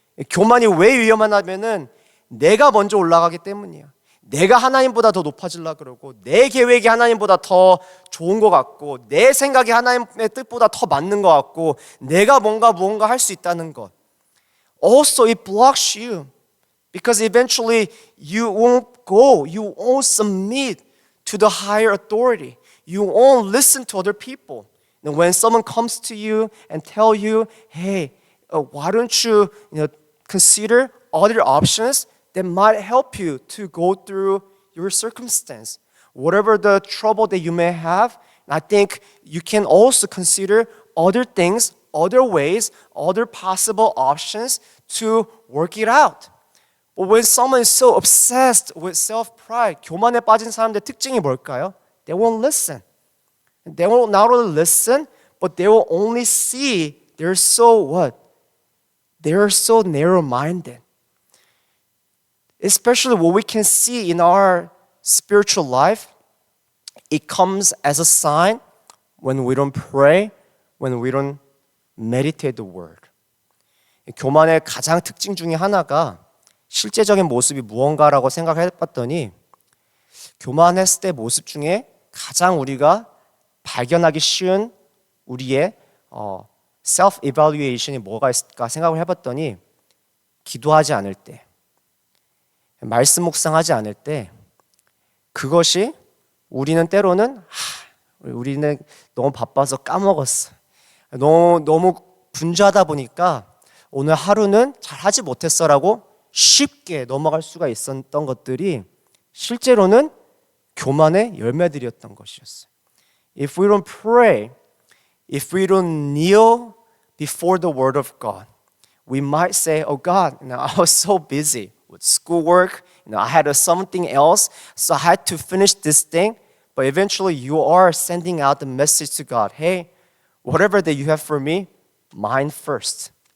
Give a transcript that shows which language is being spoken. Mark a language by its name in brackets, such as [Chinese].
[Korean] 교만이 왜 위험하냐면은 내가 먼저 올라가기 때문이야. 내가 하나님보다 더 높아지려고 그러고 내 계획이 하나님보다 더 좋은 것 같고 내 생각이 하나님의 뜻보다 더 맞는 것 같고 내가 무언가 할 수 있다는 것. [English] Also it blocks you because eventually you won't go, you won't submit to the higher authority. You won't listen to other people. And when someone comes to you and tell you, hey, why don't you consider other options that might help you to go through your circumstance. Whatever the trouble that you may have, I think you can also consider other things, other ways, other possible options to work it out. But when someone is so obsessed with self-pride, [Korean] 교만에 빠진 사람들의 특징이 뭘까요? [English] They won't listen. They will not only listen, but they will only see they're so what? They're so narrow-minded. Especially what we can see in our spiritual life, it comes as a sign when we don't pray, when we don't meditate the word. [Korean] 교만의 가장 특징 중에 하나가 실제적인 모습이 무언가라고 생각해 봤더니 교만했을 때 모습 중에 가장 우리가 발견하기 쉬운 우리의 self-evaluation이 뭐가 있을까 생각을 해봤더니 기도하지 않을 때, 말씀 묵상하지 않을 때 그것이 우리는 때로는 우리는 너무 바빠서 까먹었어. 너무 분주하다 보니까 오늘 하루는 잘 하지 못했어라고 쉽게 넘어갈 수가 있었던 것들이 실제로는 교만의 열매들이었던 것이었어요. [English] If we don't pray, if we don't kneel before the word of God, we might say, oh God, I was so busy with schoolwork, I had something else, so I had to finish this thing. But eventually you are sending out the message to God, hey, whatever that you have for me, mine first.